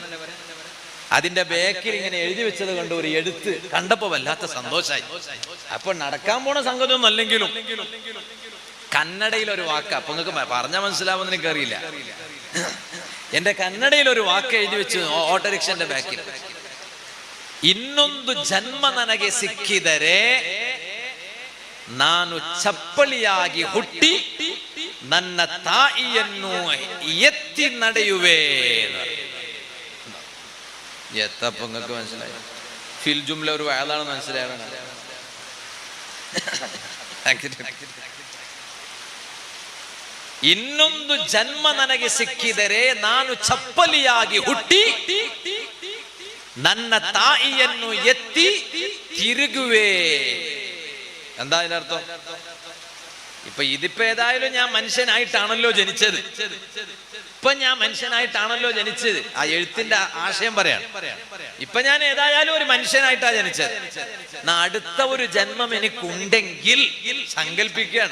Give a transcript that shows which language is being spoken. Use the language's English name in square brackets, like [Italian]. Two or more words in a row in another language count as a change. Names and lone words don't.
[Malayalam] അതിന്റെ ബാക്കിൽ ഇങ്ങനെ എഴുതി വെച്ചത് കണ്ട് ഒരു എഴുത്ത് കണ്ടപ്പോ വല്ലാത്ത സന്തോഷായി. അപ്പൊ നടക്കാൻ പോണ സംഗതി ഒന്നും അല്ലെങ്കിലും കന്നഡയിൽ ഒരു വാക്ക്, അപ്പൊ നിങ്ങൾക്ക് പറഞ്ഞ മനസ്സിലാവുമെന്ന് എനിക്കറിയില്ല. എന്റെ കന്നഡയിൽ ഒരു വാക്ക് എഴുതി വെച്ച് ഓട്ടോറിക്ഷന്റെ ബാക്കിൽ, [Kannada] ಇನ್ನೊಂದು ಜನ್ಮ ನನಗೆ ಸಿಕ್ಕಿದರೆ ನಾನು ಚಪ್ಪಲಿಯಾಗಿ ಹುಟ್ಟಿ ನನ್ನ ತಾಯಿಯನ್ನು ಎತ್ತಿ ನಡೆಯುವೆ. [Malayalam] എത്തപ്പോ നിങ്ങൾക്ക് മനസ്സിലായി? ഫിൽ ജുംല ഒരു വയലാണെന്ന് മനസ്സിലാവണം. [Kannada] ಇನ್ನೊಂದು ಜನ್ಮ ನನಗೆ ಸಿಕ್ಕಿದರೆ ನಾನು ಚಪ್ಪಲಿಯಾಗಿ ಹುಟ್ಟಿ ನನ್ನ ತಾಯಿಯನ್ನು ಎತ್ತಿ ತಿರುಗುವೆ. [Malayalam] എന്താ അതിനർത്ഥം? ഇപ്പൊ ഇതിപ്പോ ഏതായാലും ഞാൻ മനുഷ്യനായിട്ടാണല്ലോ ജനിച്ചത്. ഇപ്പൊ ഞാൻ മനുഷ്യനായിട്ടാണല്ലോ ജനിച്ചത്. ആ എഴുത്തിന്റെ ആശയം പറയാണ്. ഇപ്പൊ ഞാൻ ഏതായാലും ഒരു മനുഷ്യനായിട്ടാ ജനിച്ചത്. അടുത്ത ഒരു ജന്മം എനിക്കുണ്ടെങ്കിൽ സങ്കല്പിക്കുകയാണ്.